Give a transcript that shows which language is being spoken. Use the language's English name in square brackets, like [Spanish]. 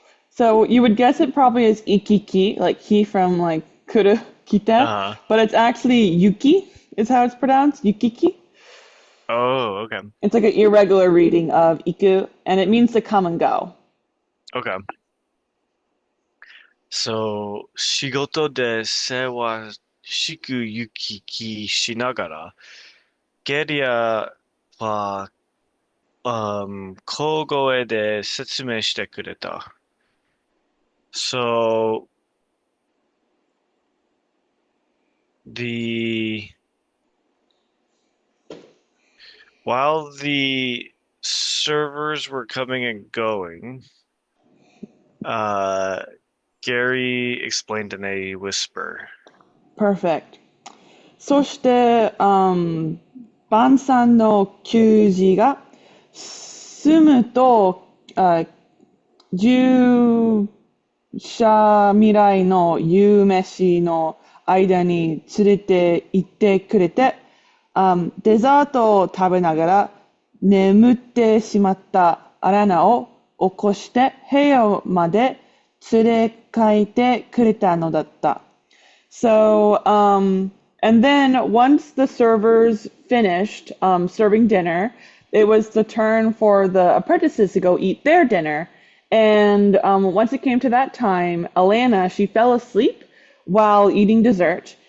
[English] So you would guess it probably is ikiki, like ki from like kuru kita, Uh, but it's actually yuki is how it's pronounced, yukiki. oh, okay. It's like an irregular reading of iku, and it means to come and go. Okay. [Japanese] So, 仕事で世話しく行き来しながら、ゲリアは、小声で説明してくれた。 [English] So, the while the servers were coming and going, uh, Gary explained in a whisper. Perfect. [Japanese] そして、晩餐の給仕が済むと、従者未来の夕飯の間に連れて行ってくれて、デザートを食べながら眠ってしまったアラナを起こして部屋まで連れ帰ってくれたのだった。 [English] So, and then once the servers finished serving dinner, it was the turn for the apprentices to go eat their dinner. And once it came to that time, Alanna, she fell asleep while eating dessert.